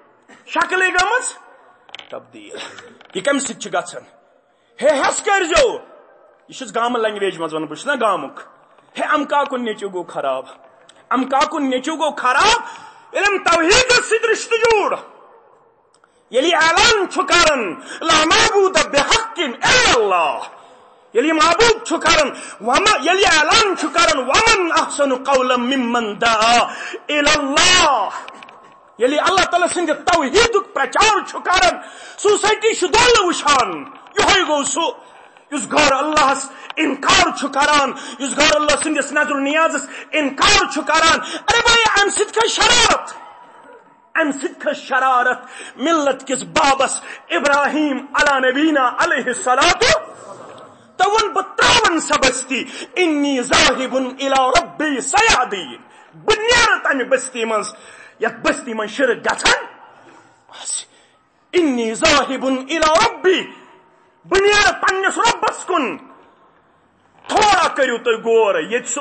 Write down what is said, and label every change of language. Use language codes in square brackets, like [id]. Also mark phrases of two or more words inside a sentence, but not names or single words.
[ks] یہ کمہِ سۭتۍ چھُ گژھان ہے ہٮ۪س کٔرۍزیو یہ چھُس گامہٕ لنگویج منٛز ونان بہٕ چھُس نا گامُک ہے امہٕ کاکُن نیٚچوٗ گوٚو خراب ییٚلہِ أمۍ توحیٖدس سۭتۍ رشتہٕ جوٗڑ ییٚلہِ اعلان چھُ کران [ar] لا معبوٗد بحقٍ الا اللہ [ks] ییٚلہِ معبوٗد چھُ کران ییٚلہِ اعلان چھُ کران [ar] ومن احسن قولا ممن دعا الى اللہ [ks] ییٚلہِ اللہ تعالیٰ سٕنٛدِ توحیٖدُک پرچار چھُ کران سوسایٹی چھُ دولہٕ وٕچھان یِہوے گوٚو سُہ یُس غٲر اللہس انکار چھُ کران یُس غٲر اللہ سٕنٛدِس نظر نیازس انکار چھُ کران ارے بھائی امہِ سۭتۍ کھٔژ شرارت ملت کِس بابس ابراہیم [ar] علی نبینا علیہ الصلاۃ [ks] تو ون بہٕ تراون سۄ بستی [ar] انی ذاہب الی ربی سیہدین [ks] بہٕ نیرٕ تمہِ بستی منٛز یتھ بستی منٛز شرک گژھان [ar] انی ذاہب الی ربی [ks] بہٕ نیرٕ پننس رۄبس کُن تھوڑا کٔرِو تُہۍ غور ییٚتہِ سُہ